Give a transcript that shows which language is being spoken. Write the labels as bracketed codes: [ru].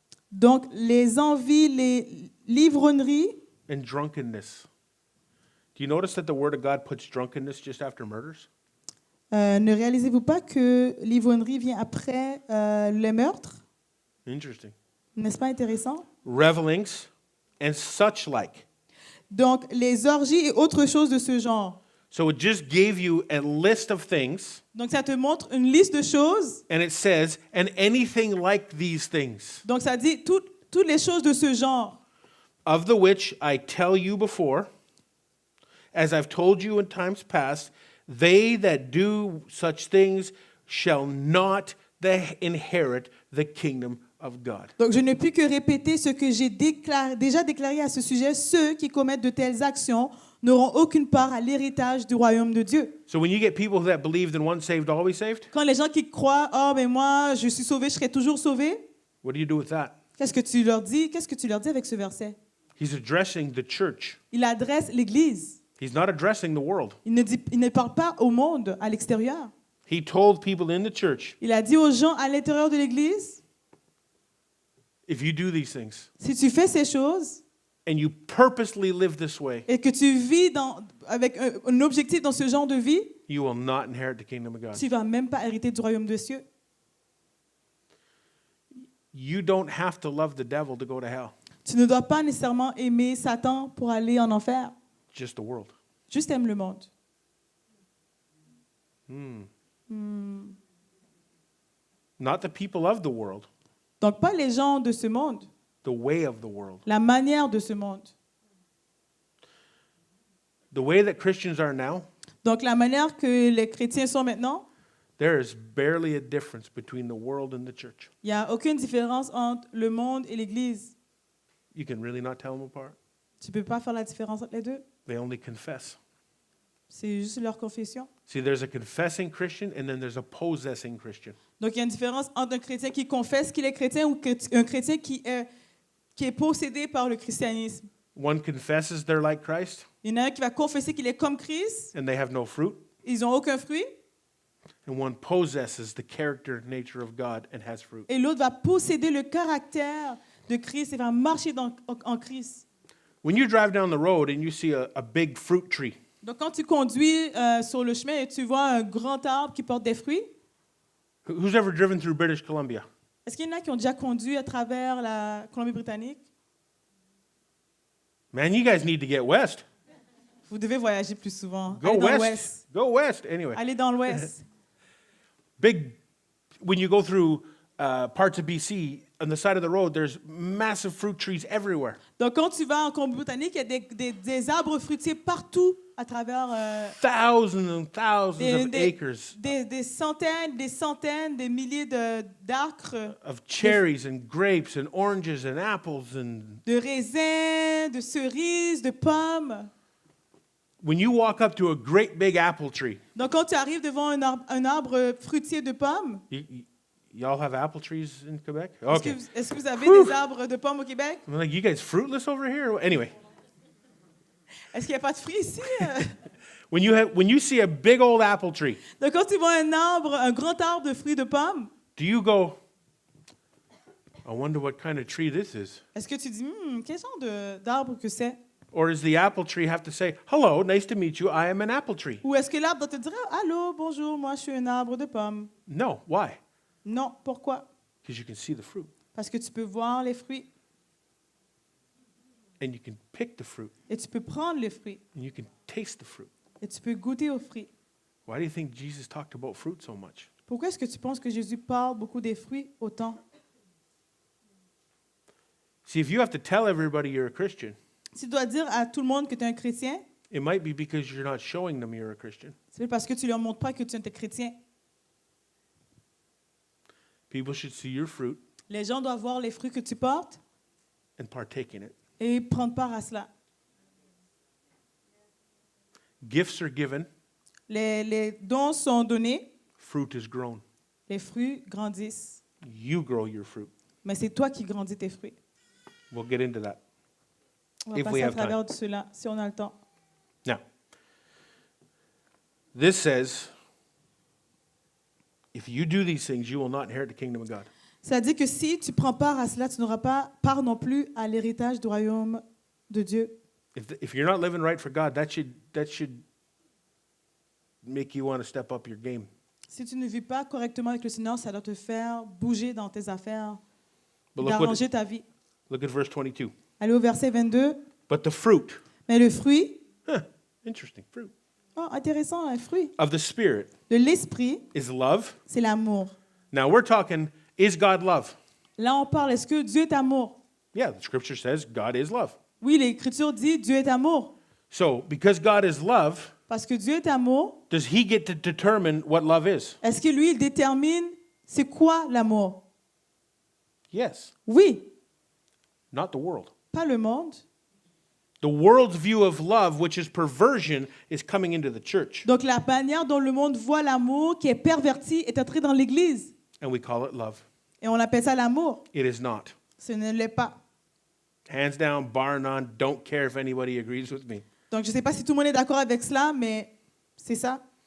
[fr] Donc, les envies, les l'ivrognerie, [en] and drunkenness. Do you notice that the Word of God puts drunkenness just after murders? [fr] ne réalisez-vous pas que l'ivrognerie vient après le meurtre? [en] Interesting. [fr] N'est-ce pas intéressant? [en] Revelings and such like. [fr] Donc, les orgies et autres choses de ce genre. [en] So it just gave you a list of things, [fr] Donc, ça te montre une liste de choses. [en] and it says, and anything like these things, [fr] Donc, ça dit toutes les choses de ce genre. [en] of the which I tell you before, as I've told you in times past, they that do such things shall not inherit the kingdom of God. [fr] Donc, je ne puis que répéter ce que j'ai déjà déclaré à ce sujet. Ceux qui commettent de telles actions n'auront aucune part à l'héritage du royaume de Dieu. [en] So when you get people that believe that once saved, always saved, [fr] Quand les gens qui croient, oh, ben moi, je suis sauvé, je serai toujours sauvé, [en] what do you do with that? [fr] qu'est-ce que tu leur dis? Qu'est-ce que tu leur dis avec ce verset? [en] He's addressing the church. [fr] Il adresse l'Église. [en] He's not addressing the world. [fr] Il ne parle pas au monde, à l'extérieur. [en] He told people in the church, [fr] Il a dit aux gens à l'intérieur de l'Église, [en] if you do these things [fr] si tu fais ces choses [en] and you purposely live this way, [fr] et que tu vis avec un objectif dans ce genre de vie, [en] you will not inherit the kingdom of God. [fr] tu ne vas même pas hériter du royaume des cieux. [en] You don't have to love the devil to go to hell, [fr] Tu ne dois pas nécessairement aimer Satan pour aller en enfer. [en] just the world. [fr] Juste aime le monde. [en] Not the people of the world, [fr] Donc pas les gens de ce monde, [en] the way of the world. [fr] la manière de ce monde. [en] The way that Christians are now, [fr] Donc la manière que les chrétiens sont maintenant, [en] there is barely a difference between the world and the church. [fr] il n'y a aucune différence entre le monde et l'Église. [en] You can really not tell them apart. [fr] Tu ne peux pas faire la différence entre les deux. [en] They only confess. [fr] C'est juste leur confession. [en] See, there's a confessing Christian and then there's a possessing Christian. [fr] Donc il y a une différence entre un chrétien qui confesse qu'il est chrétien ou un chrétien qui est possédé par le christianisme. [en] One confesses they're like Christ [fr] Il y en a un qui va confesser qu'il est comme Christ. [en] and they have no fruit, [fr] Ils n'ont aucun fruit. [en] and one possesses the character and nature of God and has fruit. [fr] Et l'autre va posséder le caractère de Christ et va marcher en Christ. [en] When you drive down the road and you see a big fruit tree, [fr] Donc quand tu conduis sur le chemin et tu vois un grand arbre qui porte des fruits, [en] who's ever driven through British Columbia? [fr] est-ce qu'il y en a qui ont déjà conduit à travers la Colombie-Britannique? [en] Man, you guys need to get west. [fr] Vous devez voyager plus souvent. [en] Go [fr] Allez dans [en] west. [fr] l'Ouest. [en] Go west. Anyway, [fr] Allez dans l'Ouest. [en] Big, when you go through parts of BC, on the side of the road, there's massive fruit trees everywhere. [fr] Donc, quand tu vas en Colombie-Britannique, il y a des arbres fruitiers partout à travers [en] Thousands and thousands [fr] des, [en] of [fr] des- [en] acres [fr] des centaines, des milliers d'acres, [en] of cherries and grapes and oranges and apples. And [fr] de raisins, de cerises, de pommes. [en] when you walk up to a great big apple tree, [fr] Donc, quand tu arrives devant un arbre fruitier de pommes, [en] y'all have apple trees in Quebec? [fr] est-ce [en] Okay. [fr] est-ce que vous avez Whew. des arbres de pommes au Québec? [en] I'm like, you guys fruitless over here? Anyway, [fr] Est-ce qu'il n'y a pas de fruits ici? [en] when you see a big old apple tree, [fr] Donc, quand tu vois un grand arbre de fruits de pommes, [en] do you go, I wonder what kind of tree this is? [fr] est-ce que tu dis, quel genre d'arbre que c'est? [en] Or does the apple tree have to say, hello, nice to meet you, I am an apple tree? [fr] Ou est-ce que l'arbre doit te dire, allô, bonjour, moi je suis un arbre de pommes? [en] No. Why? [fr] Non, pourquoi? [en] Because you can see the fruit [fr] Parce que tu peux voir les fruits [en] and you can pick the fruit [fr] et tu peux prendre les fruits [en] and you can taste the fruit. [fr] et tu peux goûter aux fruits. [en] Why do you think Jesus talked about fruit so much? [fr] Pourquoi est-ce que tu penses que Jésus parle beaucoup des fruits autant? [en] See, if you have to tell everybody you're a Christian, [fr] Si tu dois dire à tout le monde que tu es un chrétien, [en] it might be because you're not showing them you're a Christian. [fr] c'est parce que tu ne leur montres pas que tu es un chrétien. [en] People should see your fruit [fr] Les gens doivent voir les fruits que tu portes [en] and partake in it. [fr] et prendre part à cela. [en] Gifts are given, [fr] Les dons sont donnés, [en] fruit is grown. [fr] les fruits grandissent. [en] You grow your fruit. [fr] Mais c'est toi qui grandis tes fruits. [en] We'll get into that. [fr] On va [en] If we [fr] passer à [en] have time. [fr] travers de cela, si on a le temps. [en] Now, this says, if you do these things, you will not inherit the kingdom of God. [fr] Ça dit que si tu prends part à cela, tu n'auras pas part non plus à l'héritage du royaume de Dieu. [en] If you're not living right for God, that should make you want to step up your game. [fr] Si tu ne vis pas correctement avec le Seigneur, ça doit te faire bouger dans tes affaires, [en] But look, [fr] d'arranger ta vie. [en] look at verse 22. [fr] Allez au verset 22. [en] But the fruit, [fr] Mais le fruit, [en] interesting, fruit [fr] oh, intéressant, un fruit [en] of the Spirit [fr] de l'esprit, [en] is love. [fr] c'est l'amour. [en] Now we're talking, is God love? [fr] Là, on parle, est-ce que Dieu est amour? [en] Yeah, the scripture says God is love. [fr] Oui, l'Écriture dit Dieu est amour. [en] So because God is love, [fr] Parce que Dieu est amour, [en] does he get to determine what love is? [fr] est-ce que lui, il détermine c'est quoi l'amour? [en] Yes, [fr] Oui, [en] not the world. [fr] pas le monde. [en] The world's view of love, which is perversion, is coming into the church. [fr] Donc, la manière dont le monde voit l'amour qui est perverti est entré dans l'Église. [en] And we call it love. [fr] Et on appelle ça l'amour. [en] It is not. [fr] Ce ne l'est pas. [en] Hands down, bar none, don't care if anybody agrees with me. [fr] Donc, je ne sais pas si tout le monde est d'accord avec cela, mais c'est ça.